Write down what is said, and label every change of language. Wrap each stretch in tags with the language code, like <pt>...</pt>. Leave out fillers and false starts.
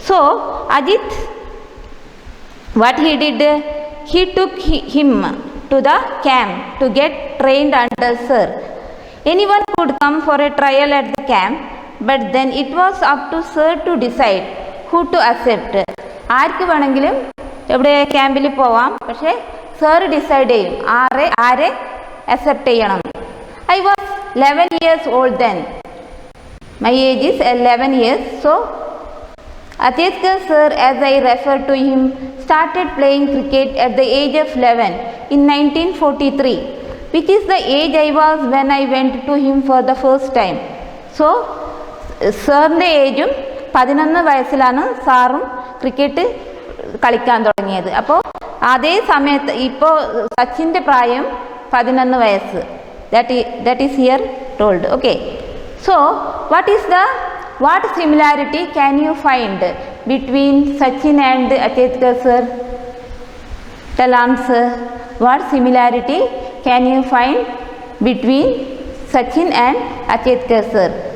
<en>So Ajit, what he did, he took him to the camp to get trained under sir. Anyone could come for a trial at the camp, but then it was up to sir to decide who to accept.</en> <ml>ആർക്ക് വേണമെങ്കിലും എവിടെ ക്യാമ്പിൽ പോവാം, പക്ഷേ sir decide ചെയ്യും ആരെ accept ചെയ്യണം.</ml> <en>I was 11 years old then. My age is 11 years. So Achedkar sir, as I referred to him, started playing cricket at the age of 11 in 1943, which is the age I was when I went to him for the first time.</en> <ml>So സാറിൻ്റെ ഏജും 11 വയസ്സിലാണ് സാറും cricket കളിക്കാൻ തുടങ്ങിയത്. അപ്പോൾ അതേ സമയത്ത് ഇപ്പോൾ സച്ചിൻ്റെ പ്രായം 11 വയസ്സ്.</ml> <en>That is here told. Okay. So what similarity can you find between Sachin and Achedkar sir? Tell answer. What similarity can you find between Sachin and Achedkar sir?</en>